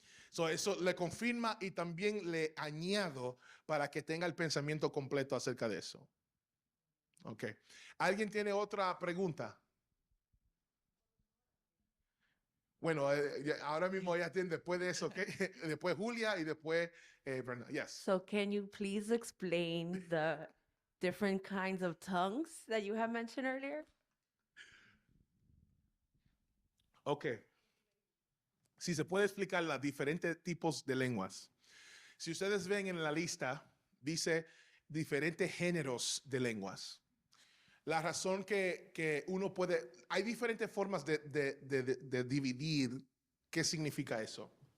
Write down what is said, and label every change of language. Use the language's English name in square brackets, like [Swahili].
[Spanish] Eso le confirma y también le añado para que tenga el pensamiento completo acerca de eso. Ok. ¿Alguien tiene otra pregunta? Bueno, ahora mismo ya tiene después de eso, ¿ok? Después Julia y después Brenda. [English] Yes. So can you please explain the different kinds of tongues that you have mentioned earlier? Ok. [Spanish] Si se puede explicar los diferentes tipos de lenguas. Si ustedes ven en la lista, dice diferentes géneros de lenguas. La razón que uno puede, hay diferentes formas de dividir qué significa eso.